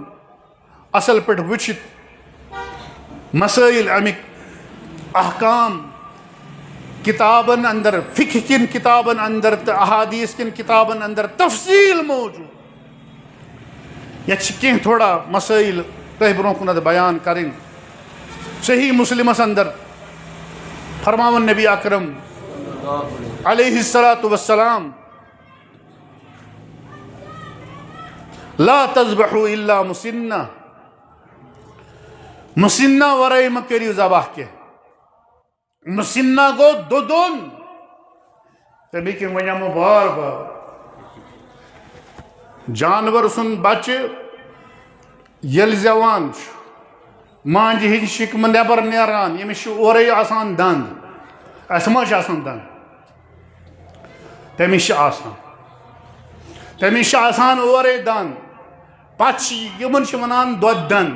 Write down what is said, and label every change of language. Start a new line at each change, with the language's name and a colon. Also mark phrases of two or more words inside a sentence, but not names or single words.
Kashmiri: اصل پٲٹھۍ وٕچھِتھ مسٲیل امِکۍ احکام کتابن اندر فقہ کٮ۪ن کتابن اندر تہٕ احادیث کٮ۪ن کتابن اندر تفصیل موجوٗد یتھ چھِ کینٛہہ تھوڑا مسٲیل تۄہہِ برونٛہہ کُنتھ بیان کرٕنۍ صحیح مسلمس اندر فرماوان نبی اکرم
Arabic: علیہ الصلاۃ والسلام لا تذبحوا الا مسنہ
Kashmiri: مسنہ ورٲے مہ کٔرِو ذبح کینٛہہ مسنہ گوٚو دۄدُن تَمہِ کِنۍ وَنیٛومو بار بار جانور سُنٛد بچہٕ ییٚلہِ زٮ۪وان چھُ مانجہِ ہِنٛدِ شِکمہٕ نٮ۪بر نیران ییٚمِس چھُ اورَے آسان دنٛد اَسہِ ما چھِ آسان دنٛد تٔمِس چھِ آسان اورَے دنٛد پتہٕ چھِ یِمن چھِ وَنان دۄدٕ